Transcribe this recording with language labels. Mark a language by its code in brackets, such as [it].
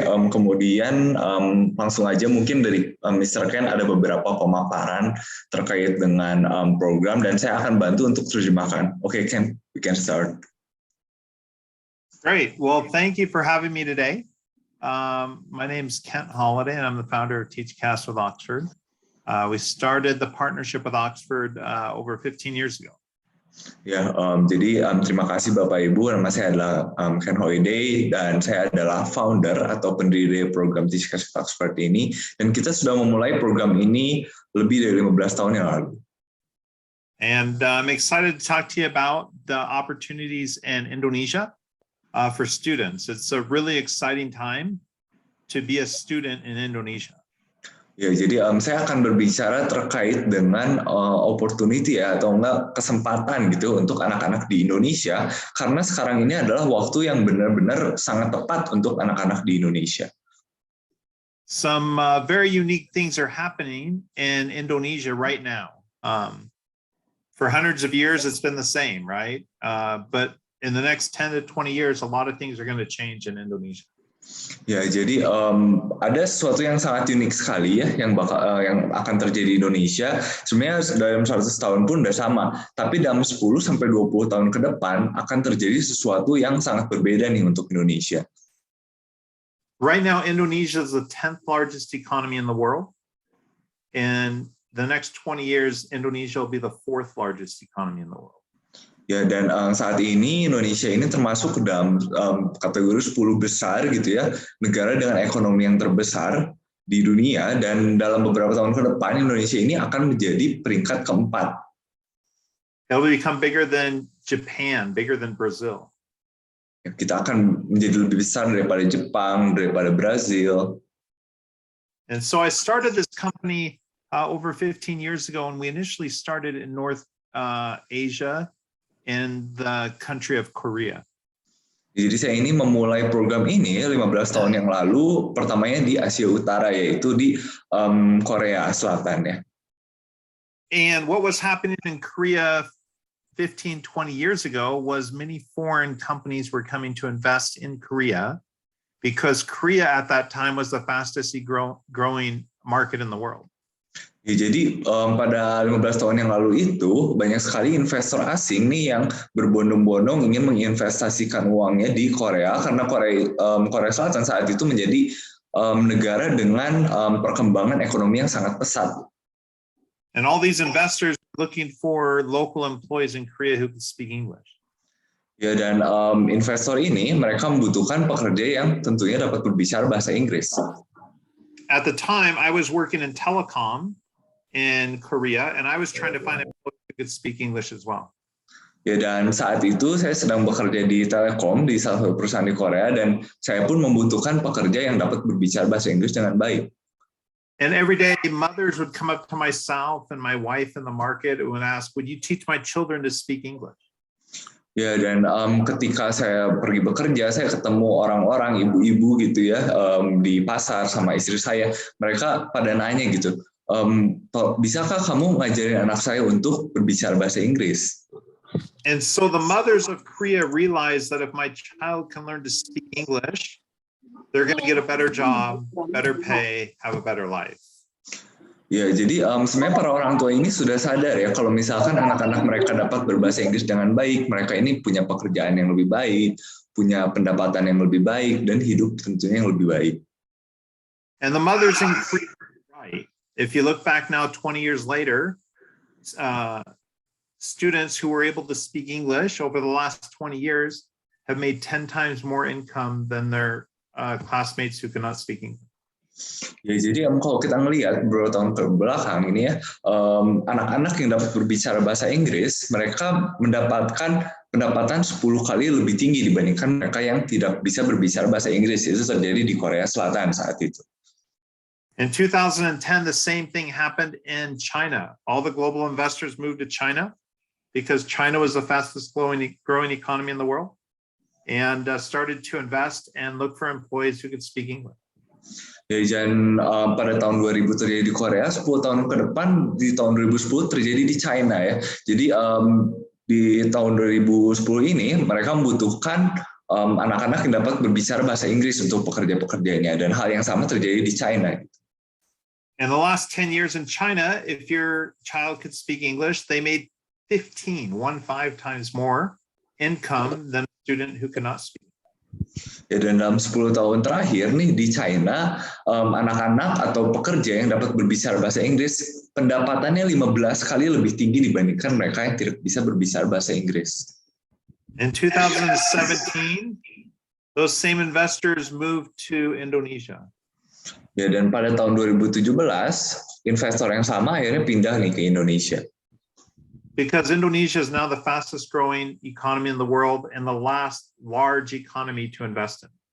[id] Kemudian langsung aja mungkin dari Mr. Ken ada beberapa pemaparan terkait dengan program dan saya akan bantu untuk terjemahkan. [en] Oke, Ken, we can start. Great. Well, thank you for having me today. My name is Kent Holiday, and I'm the founder of TeachCast with Oxford. We started the partnership with Oxford over 15 years ago. [id] Ya, jadi terima kasih Bapak Ibu. Nama saya adalah Ken Holiday dan saya adalah founder atau pendiri program TeachCast with Oxford ini. Dan kita sudah memulai program ini lebih dari 15 tahun yang lalu. [en] And I'm excited to talk to you about the opportunities in Indonesia for students. It's a really exciting time to be a student in Indonesia. [id] Ya, jadi saya akan berbicara terkait dengan opportunity ya, atau enggak kesempatan gitu untuk anak-anak di Indonesia, karena sekarang ini adalah waktu yang benar-benar sangat tepat untuk anak-anak di Indonesia. [en] Some very unique things are happening in Indonesia right now. For hundreds of years, it's been the same, right? But in the next 10 to 20 years, a lot of things are going to change in Indonesia. [id] Ya, jadi ada sesuatu yang sangat unik sekali ya yang akan terjadi di Indonesia. Sebenarnya dalam 100 tahun pun udah sama, tapi dalam 10 sampai 20 tahun ke depan akan terjadi sesuatu yang sangat berbeda nih untuk Indonesia. [en] Right now, Indonesia is the 10th largest economy in the world. In the next 20 years, Indonesia will be the 4th largest economy in the world. [id] Ya, dan saat ini Indonesia ini termasuk ke dalam kategori 10 besar gitu ya, negara dengan ekonomi yang terbesar di dunia, dan dalam beberapa tahun ke depan Indonesia ini akan menjadi peringkat keempat. [en] It will become bigger than Japan, bigger than Brazil. [id] Ya, kita akan menjadi lebih besar daripada Jepang, daripada Brazil. [en] And so I started this company over 15 years ago, and we initially started in North Asia, in the country of Korea. [id] Jadi saya ini memulai program ini 15 tahun yang lalu, pertamanya di Asia Utara, yaitu di Korea Selatan ya. [en] And what was happening in Korea 15, 20 years ago was many foreign companies were coming to invest in Korea because Korea at that time was the fastest growing market in the world. [id] Ya, jadi pada 15 tahun yang lalu itu banyak sekali investor asing nih yang berbondong-bondong ingin menginvestasikan uangnya di Korea, karena Korea Selatan saat itu menjadi negara dengan perkembangan ekonomi yang sangat pesat. [en] And all these investors looking for local employees in Korea who can speak English. [id] Ya, dan investor ini mereka membutuhkan pekerja yang tentunya dapat berbicara bahasa Inggris. [en] At the time, I was working in telecom in Korea, and I was trying to find employees who could speak English as well. [id] Ya, dan saat itu saya sedang bekerja di Telekom di salah satu perusahaan di Korea, dan saya pun membutuhkan pekerja yang dapat berbicara bahasa Inggris dengan baik. [en] And every day, mothers would come up to myself and my wife in the market and would ask, "Would you teach my children to speak English?" [id] Ya, dan ketika saya pergi bekerja, saya ketemu orang-orang, ibu-ibu gitu ya, di pasar sama istri saya. Mereka pada nanya gitu, bisakah kamu ngajarin anak saya untuk berbicara bahasa Inggris? [en] And so the mothers of Korea realized that if my child can learn to speak English, they're going to get a better job, better pay, have a better life. [id] Ya, jadi sebenarnya para orang tua ini sudah sadar ya, kalau misalkan anak-anak mereka dapat berbahasa Inggris dengan baik, mereka ini punya pekerjaan yang lebih baik, punya pendapatan yang lebih baik, dan hidup tentunya yang lebih baik. [en] And the mothers in Korea are right. If you look back now 20 years later, students who were able to speak English over the last 20 years have made 10 times more income than their classmates who cannot speak English. [id] Ya, jadi kalau kita ngelihat beberapa tahun ke belakang ini ya, anak-anak yang dapat berbicara bahasa Inggris, mereka mendapatkan pendapatan 10 kali lebih tinggi dibandingkan mereka yang tidak bisa berbicara bahasa Inggris. Itu terjadi di Korea Selatan saat itu. [en] In 2010, the same thing happened in China. All the global investors moved to China because China was the fastest growing economy in the world, and started to invest and look for employees who could speak English. [id] Ya, dan pada tahun 2000 terjadi di Korea, 10 tahun ke depan di tahun 2010 terjadi di China ya. Jadi di tahun 2010 ini mereka membutuhkan anak-anak yang dapat berbicara bahasa Inggris untuk pekerja-pekerjanya, dan hal yang sama terjadi di China. [en] In the last 10 years in China, if your child could speak English, they made 15 times more income than a student who cannot speak. [id] Ya, dan dalam 10 tahun terakhir nih di China, anak-anak atau pekerja yang dapat berbicara bahasa Inggris pendapatannya 15 kali lebih tinggi dibandingkan mereka yang tidak bisa berbicara bahasa Inggris. [en] In 2017, those same investors moved to Indonesia. [id] Ya, dan pada tahun 2017, investor yang sama akhirnya pindah nih ke Indonesia. [en] Because Indonesia is now the fastest growing economy in the world and the last large economy to invest in.